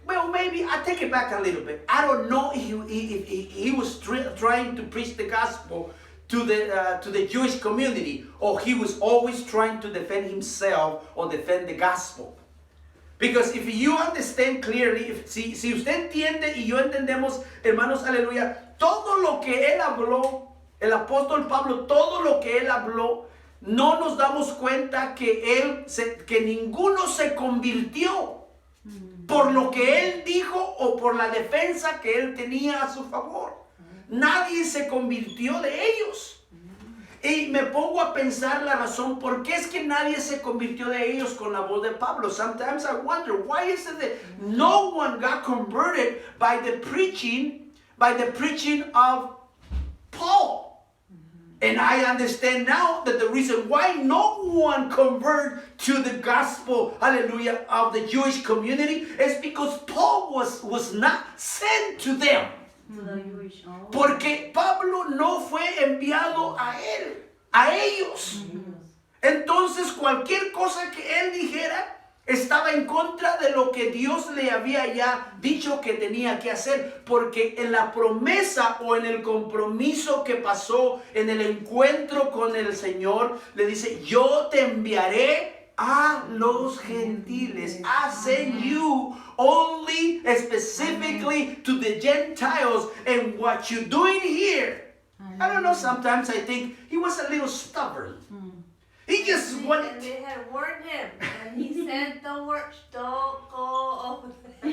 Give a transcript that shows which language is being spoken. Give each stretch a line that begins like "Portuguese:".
English: Maybe I take it back a little bit. I don't know if he was trying to preach the gospel to the Jewish community, or he was always trying to defend himself or defend the gospel. Because if you understand clearly,
Spanish: si usted entiende y yo entendemos, hermanos, aleluya, todo lo que él habló, el apóstol Pablo, todo lo que él habló, no nos damos cuenta que ninguno se convirtió por lo que él dijo o por la defensa que él tenía a su favor. Nadie se convirtió de ellos. Y me pongo a pensar la razón por qué es que nadie se convirtió de ellos con la voz de Pablo.
English: Sometimes I wonder, why is it that no one got converted by the preaching of Paul? And I understand now that the reason why no one converted to the gospel, hallelujah, of the Jewish community is because Paul was not sent to them.
Spanish: Porque Pablo no fue enviado a ellos. Entonces cualquier cosa que él dijera estaba en contra de lo que Dios le había ya dicho que tenía que hacer, porque en la promesa o en el compromiso que pasó en el encuentro con el Señor, le dice: yo te enviaré a los gentiles.
English: I send you only specifically to the Gentiles, and what you're doing here, I don't know, sometimes I think he was a little stubborn. He just wanted. And they had warned him, and he said the words, don't go over there.